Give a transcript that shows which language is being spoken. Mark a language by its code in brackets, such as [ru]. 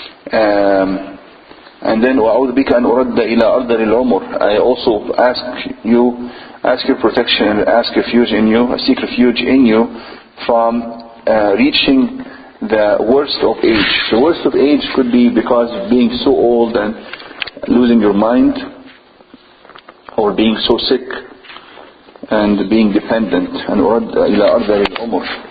[en] And then [ar] وَأَعُوذُ بِكَ أَنْ أُرَدَّ إِلَىٰ أَرْذَلِ الْعُمُرِ. [en] I also ask your protection and ask refuge in you, I seek refuge in you from reaching the worst of age. The worst of age could be because of being so old and losing your mind, or being so sick and being dependent. And [ar] أُرَدَّ إِلَىٰ أَرْذَلِ الْعُمُرِ.